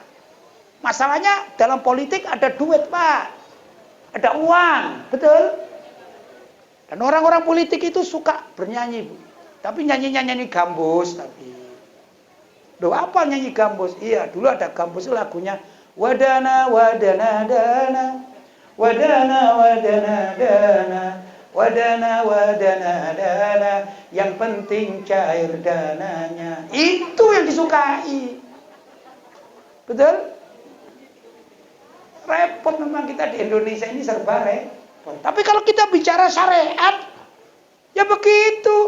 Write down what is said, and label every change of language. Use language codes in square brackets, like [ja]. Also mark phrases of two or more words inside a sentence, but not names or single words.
[id] Masalahnya dalam politik ada duit, Pak. Ada uang, betul? Dan orang-orang politik itu suka bernyanyi, Bu. Tapi nyanyi gambus tapi. Loh, apa nyanyi gambus? Iya, dulu ada gambus lagunya wadana wadana dana. Wadana wadana dana. Wadana wadana dana, yang penting cair dananya. Itu yang disukai. Betul? Repot memang kita di Indonesia ini serba repot. Tapi kalau kita bicara syariat, ya begitu.